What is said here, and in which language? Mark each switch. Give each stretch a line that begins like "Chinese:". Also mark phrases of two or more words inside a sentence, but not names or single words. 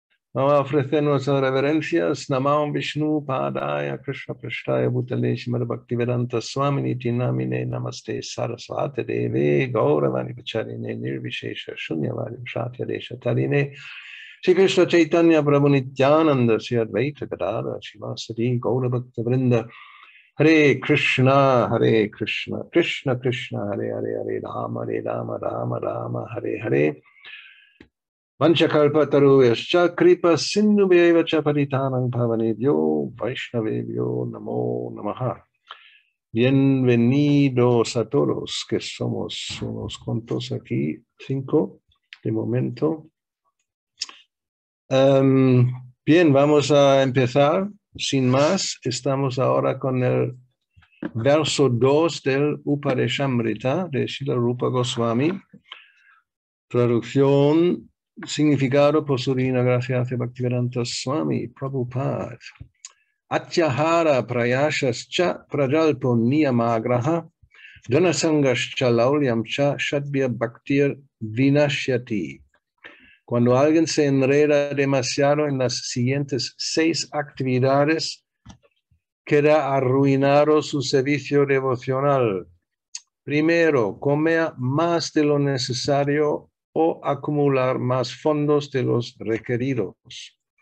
Spanish: Vamos a ofrecer nuestras reverencias.
Sanskrit: Namah Vishnu Padaya Krishna Prasthaya Bhutale Srimad Bhaktivedanta Swamini Namine Namaste Saraswati Deve Gauravani Vacharine Nirvishesha Shunyavadi Shatya Desha Tarine Shri Krishna Chaitanya Prabhu Nityananda Shri Advaita Gadadhara Shivasati Gaura Bhakta Vrinda Hare Krishna Krishna Krishna Hare Hare Hare Rama Rama Hare Hare Vanchakalpataruvascha kripa sindhubheva cha paritanam bhavanebhyo Vaishnavebhyo namo namaha.
Spanish: Bienvenidos a todos, que somos unos cuantos aquí, 5 de momento. Bien, vamos a empezar. Sin más, estamos ahora con el verso 2 del Upadeshamrita de Srila Rupa Goswami. Traducción. Significado por su divina gracia hacia Bhaktivedanta Swami Prabhupada.
Sanskrit: Atyahara prayashas cha prajalpo niyamagraha dhanasangas cha laulyam cha shadbhya bhaktir vinashyati.
Spanish: Cuando alguien se enreda demasiado en las siguientes 6 actividades, queda arruinado su servicio devocional. Primero, comer más de lo necesario o acumular más fondos de los requeridos.